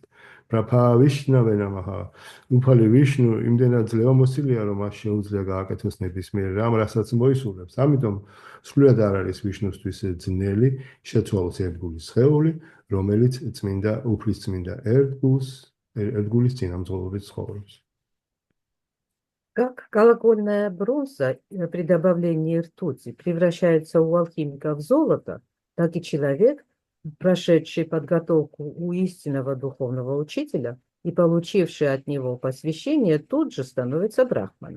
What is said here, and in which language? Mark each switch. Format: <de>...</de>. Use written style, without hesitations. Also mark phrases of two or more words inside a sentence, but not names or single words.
<ka>ბრაფავიშნავე ნამაჰა უფალი ვიშნუ იმდენად ძლევამოსილია, რომ მას შეუძლია გააკეთოს ნებისმიერ რამ, რასაც მოისურვებს. ამიტომ სრულიად არ არის ვიშნუსთვის ძნელი შეცვალოს ერთგულის სხეული, რომელიც უფლის წმინდა ერთგულის წინამძღოლობით ცხოვრობს.</ka> <ru>Как колокольная бронза при добавлении ртути превращается у алхимика в золото, так и человек, прошедший подготовку у истинного духовного учителя и получивший от него посвящение, тут же становится брахманом.</ru>